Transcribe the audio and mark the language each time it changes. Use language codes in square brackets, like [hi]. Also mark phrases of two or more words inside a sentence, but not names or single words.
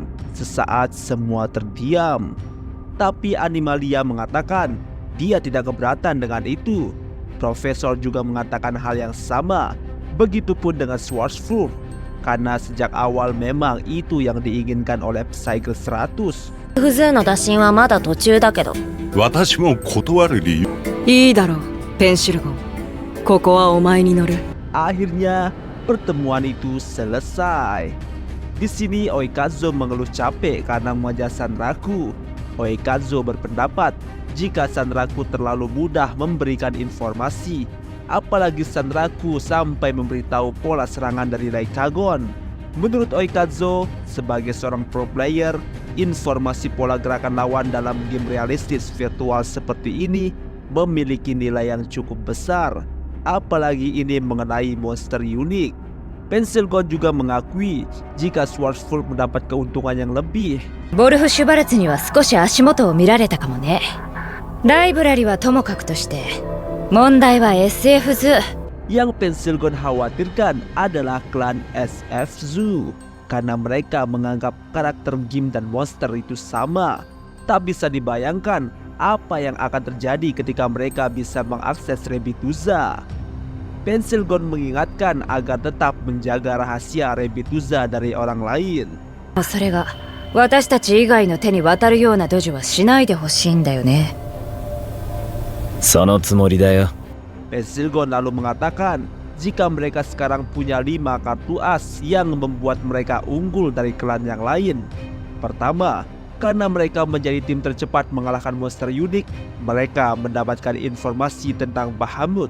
[id] Sesaat semua terdiam. Tapi Animalia mengatakan dia tidak keberatan dengan itu. Profesor juga mengatakan hal yang sama. Begitupun dengan Schwarzfurt, karena sejak awal memang itu yang diinginkan oleh Psyche 100. [ja] フズの打診はまだ途中だけど私も断る理由。いいだろう、ペンシルゴン。ここはお前に乗る。 [id] Akhirnya pertemuan itu selesai. Di sini Oikazo mengeluh capek karena wajah Sanraku. Oikazo berpendapat jika Sanraku terlalu mudah memberikan informasi, apalagi Sanraku sampai memberitahu pola serangan dari Raikagon. Menurut Oikazo, sebagai seorang [en] pro player, [id] informasi pola gerakan lawan dalam game realistis virtual seperti ini memiliki nilai yang cukup besar, apalagi ini mengenai monster unik. Pensilgon juga mengakui jika Schwarzfurt mendapat keuntungan yang lebih. [ja] ボルフ・シュバルツには少し足元を見られたかもね。ライブラリはともかくとして問題は SF ズ。 [id] Yang Pensilgon khawatirkan adalah klan SF Zoo, karena mereka menganggap karakter game dan monster itu sama. Tak bisa dibayangkan apa yang akan terjadi ketika mereka bisa mengakses Rebituza. Pensilgon mengingatkan agar tetap menjaga rahasia Rebituza dari orang lain. [ja] それが私たち以外の手に渡るようなドジはしないでほしいんだよね。そのつもりだよ。 [id] Pensilgon lalu mengatakan jika mereka sekarang punya 5 kartu as yang membuat mereka unggul dari klan yang lain. Pertama, karena mereka menjadi tim tercepat mengalahkan monster unik, mereka mendapatkan informasi tentang Bahamut.